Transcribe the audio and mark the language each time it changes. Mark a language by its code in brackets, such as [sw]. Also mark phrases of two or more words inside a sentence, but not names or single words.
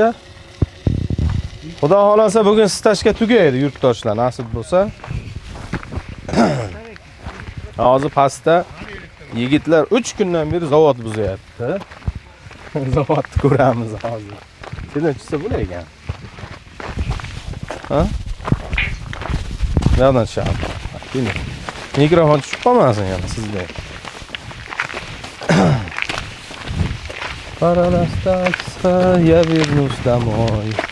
[uz] Xudo xolasa bugun stashga tugaydi yurtdoshlar, nasib bo'lsa. Hozir pastda yigitlar 3 kundan beri zavod buzyapti. Zavodni ko'ramiz hozir. Shunday chiqsa bo'lar ekan. [tr] Ha? Nereden çıkardın? Bilmiyorum. [uz] Mikrofon tushib qolmasin yana sizda. [ru] Пора расстаться, я вернусь домой.